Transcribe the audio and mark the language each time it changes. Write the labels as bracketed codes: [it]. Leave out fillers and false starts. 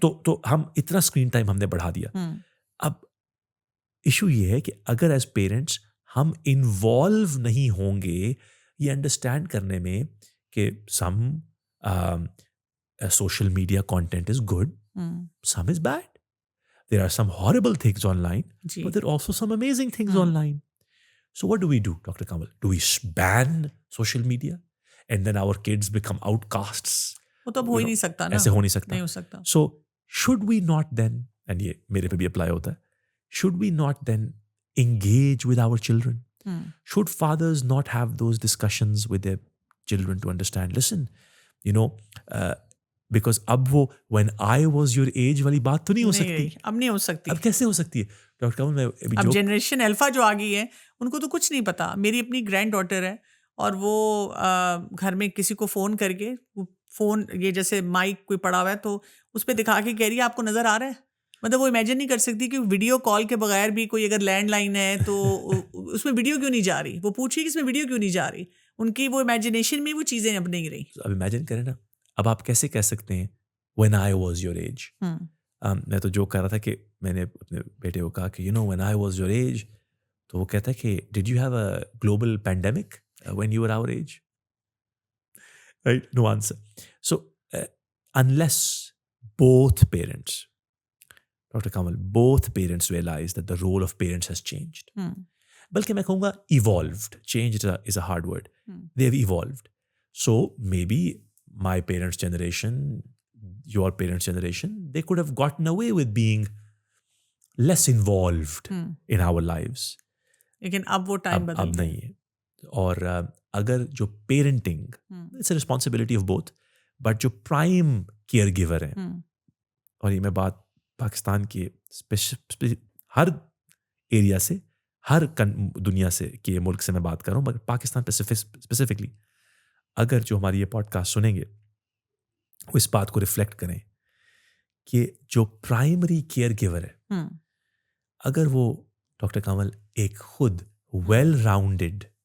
[ur] تو ہم اتنا اسکرین ٹائم ہم نے بڑھا دیا. اب ایشو یہ ہے کہ اگر ایز پیرنٹس ہم انوالو نہیں ہوں گے یہ انڈرسٹینڈ کرنے میں کہ [en] Some social media content is good, some is bad. There are some horrible things online, but there are also some amazing things online. So what do we do, Dr. Kamal? Do we ban social media and then our kids become outcasts? [ur] وہ تو ہو ہی نہیں سکتا نا, ایسے ہو نہیں سکتا. نہیں ہو سکتا. [en] So should we not then, and [ur] یہ میرے پہ بھی اپلائی ہوتا ہے, [en] should we not then engage with our children? Should fathers not have those discussions with their children to understand, listen, [ur] because اب وہ when I was your age والی بات تو نہیں ہو سکتی, اب نہیں ہو سکتی. اب کیسے ہو سکتی ہے ڈاکٹر کمل؟ میں اب جنریشن الفا جو آ گئی ہے ان کو تو کچھ نہیں پتا. میری اپنی گرینڈ ڈاٹر ہے اور وہ گھر میں کسی کو فون کر کے, فون یہ جیسے مائک کوئی پڑا ہوا ہے تو اس پہ دکھا کے کہہ رہی ہے آپ کو نظر آ رہا ہے. مطلب وہ امیجن نہیں کر سکتی کہ ویڈیو کال کے بغیر بھی کوئی اگر لینڈ لائن ہے تو اس میں ویڈیو کیوں نہیں جا رہی. وہ پوچھی کہ اس میں ویڈیو کیوں نہیں جا رہی. ان کی وہ امیجنیشن میں وہ چیزیں اب نہیں رہی. اب امیجن کریں نا, اب آپ کیسے کہہ سکتے ہیں [en] when I was your age. [ur] میں تو جو کہہ رہا تھا کہ میں نے اپنے بیٹے کو کہا کہ [en] when I was your age, [ur] تو وہ کہتا ہے کہ [en] did you have a global pandemic when you were our age? Right? No answer. So unless both parents, Dr. Kamal, both parents realize that the role of parents has changed. [ur] بلکہ میں کہوں گا evolved. [en] Change is a hard word. They've evolved. So maybe my parents' generation, your parents' generation, they could have gotten away with being less involved in our lives. [ur] لیکن اب وہ time بدل اب نہیں ہے. اور اگر جو parenting, [en] it's a responsibility of both, [ur] but جو پرائم کیئر گیور ہیں, اور یہ میں بات پاکستان کے ہر ایریا سے, ہر دنیا سے کے ملک سے میں بات کر رہا ہوں, مگر پاکستان اسپیسیفکلی, اگر جو ہماری یہ پوڈ کاسٹ سنیں گے وہ اس بات کو ریفلیکٹ کریں کہ جو پرائمری کیئر گیور ہے, اگر وہ ڈاکٹر کمل ایک خود ویل راؤنڈڈ